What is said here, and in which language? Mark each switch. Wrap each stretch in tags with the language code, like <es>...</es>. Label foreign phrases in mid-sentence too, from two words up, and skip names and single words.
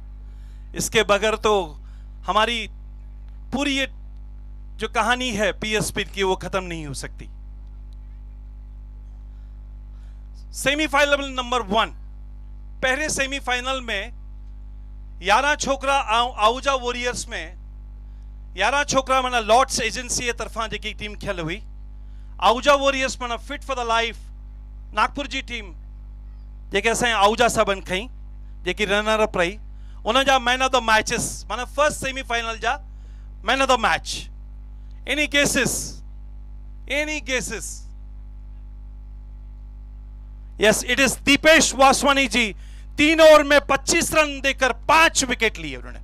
<hi>इसके बगैर तो हमारी पूरी ये जो कहानी है पीएसपी की वो खत्म नहीं हो सकती.</hi> <en>Semifinal number 1.</en> <sd>पहले सेमीफाइनल में 11 छोकरा आहूजा वॉरियर्स में 11 छोकरा माना लॉर्ड्स एजेंसी जे तरफां जेकी टीम खेल हुई. आहूजा वॉरियर्स माना फिट फॉर द लाइफ नागपुर जी टीम जेके असां आहूजा साहबन खई, जेकी</sd> <en>runner up</en> <sd>रही. उन जा</sd> <en>man of the matches</en> <sd>माना</sd> <en>first semifinal</en> <sd>जा</sd> <en>man of the match. Any cases? Any cases? Yes, it is Deepesh Vaswani ji.</en> <hi>3 ओवर में 25 रन देकर 5 विकेट लिए उन्होंने.</hi>